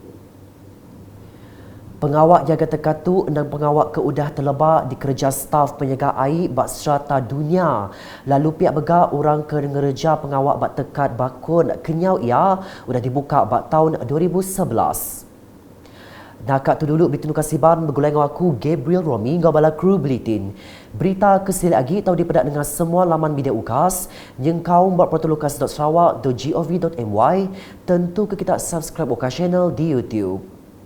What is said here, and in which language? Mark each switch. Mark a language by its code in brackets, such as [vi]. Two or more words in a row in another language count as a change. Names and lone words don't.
[iba] Pengawak jaga tekat tu endang pengawak ke udah terlebar dikerja staf penjaga air bak serata dunia. Lalu pihak bega orang ke ngereja pengawak bak tekat bakun kenyau ia udah dibuka bak tahun 2011. Nakak tu dulu berita nukasiban bergulai dengan aku Gabriel Romi ngabala kru bulletin. Berita kesili lagi tahu dipedak dengan semua laman media UKAS yang kau buat portalukas.sarawak.gov.my tentu ke kita subscribe UKAS channel di YouTube.